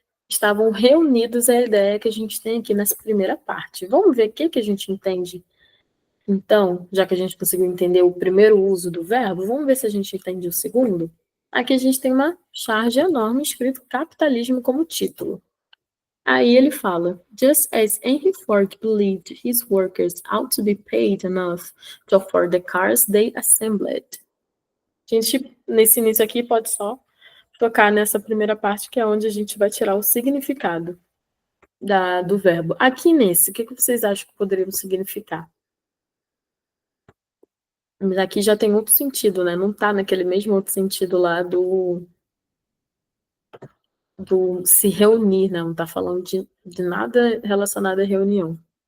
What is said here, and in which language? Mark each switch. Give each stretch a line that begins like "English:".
Portuguese: estavam reunidos à ideia que a gente tem aqui nessa primeira parte. Vamos ver o que a gente entende. Então, já que a gente conseguiu entender o primeiro uso do verbo, vamos ver se a gente entende o segundo? Aqui a gente tem uma charge enorme escrito capitalismo como título. Aí ele fala,
English: just as Henry Ford believed his workers ought to be paid enough to afford the cars they assembled.
Portuguese: A gente, nesse início aqui, pode só tocar nessa primeira parte, que é onde a gente vai tirar o significado do verbo. Aqui nesse, o que vocês acham que poderiam significar? Mas aqui já tem outro sentido, né? Não tá naquele mesmo outro sentido lá do se reunir, né? Não tá falando de nada relacionado à reunião.